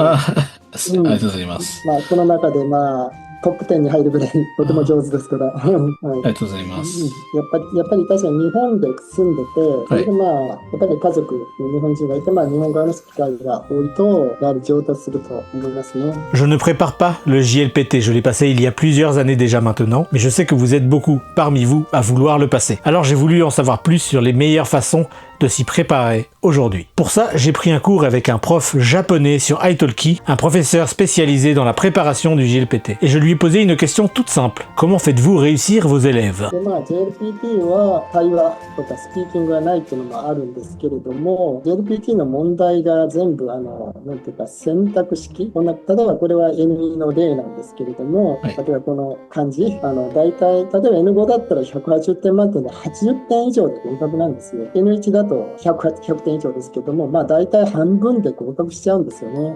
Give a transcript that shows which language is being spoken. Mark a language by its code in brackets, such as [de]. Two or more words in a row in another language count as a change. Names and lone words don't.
[ja] ありがとうございます。この中でトップ10に入るぐらいとても上手ですから。ありがとうございます。やっぱり確かに日本で住んでて、それでやっぱり家族に日本人がいて、日本語を話す機会が多いと、やはり上達すると思いますね。 [fr] Je ne prépare pas le JLPT, je l'ai passé il y a plusieurs années déjà maintenant, mais je sais que vous êtes beaucoup parmi vous à vouloir le passer. Alors j'ai voulu en savoir plus sur les meilleures façons de s'y préparer aujourd'hui. Pour ça, j'ai pris un cours avec un prof japonais sur Italki, un professeur spécialisé dans la préparation du JLPT. Et je lui ai posé une question toute simple. Comment faites-vous réussir vos élèves? [ja] JLPT は会話とかスピーキングがないっていうのもあるんですけれども、JLPT の問題が全部なんていうか選択式。例えばこれは N2 の例なんですけれども、例えばこの漢字、大体例えば N5 だったら180点満点で80点以上で合格なんですよ。N1 だと100点以上ですけども、大体半分で合格しちゃうんですよね。